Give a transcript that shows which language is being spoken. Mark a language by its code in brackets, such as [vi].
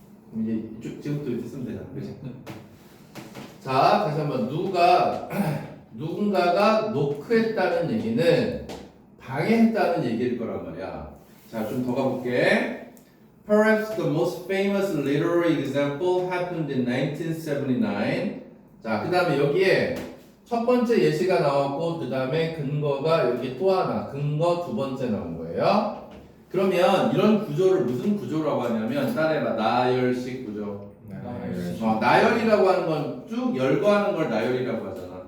[ko] 그럼 이제 이쪽 지금부터 이렇게 쓰면 되잖아. 그지? 네. 자, 다시 한번 누군가가 노크했다는 얘기는 방해했다는 얘기일 거란 말이야. 자, 좀 더 가볼게. [en] Perhaps the most famous literary example happened in 1979. [ko] 자, 그 다음에 여기에 첫 번째 예시가 나왔고 그 다음에 근거가 여기 또 하나 근거 두 번째 나온 거예요. 그러면 이런 구조를 무슨 구조라고 하냐면 따라해봐. 나열식 구조. 나열이라고 하는 건 쭉 열거하는 걸 나열이라고 하잖아.